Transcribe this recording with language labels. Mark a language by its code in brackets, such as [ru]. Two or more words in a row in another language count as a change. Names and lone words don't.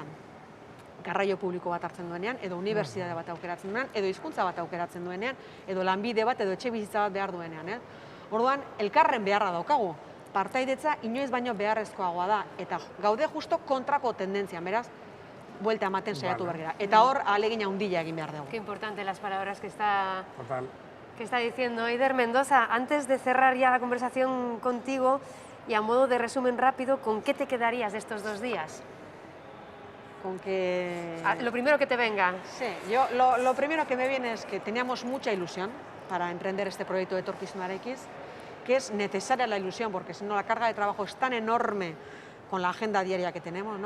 [eu] Garraio publiko bat hartzen duenean, edo unibertsitate bat aukeratzen duenean, edo hizkuntza bat aukeratzen duenean, edo lanbide bat, edo etxe bizitza bat behar duenean. Orduan, elkarren beharra daukagu. Partaidetza inoiz baino beharrezkoagoa da, eta gaude justo kontrako tendentzian, beraz, buelta ematen saiatu behar gara. Eta hor, ahalegin handia egin behar dugu. [es] Qué importante las palabras que está diciendo Eider Mendoza. Antes de cerrar ya la conversación contigo, y a modo de resumen rápido, ¿con qué te quedarías de estos 2 días? Con que... Lo primero que te venga. Sí, lo primero que me viene es que teníamos mucha ilusión para emprender este proyecto de Etorkizunarekin, que es necesaria la ilusión, porque si no la carga de trabajo es tan enorme con la agenda diaria que tenemos, ¿no?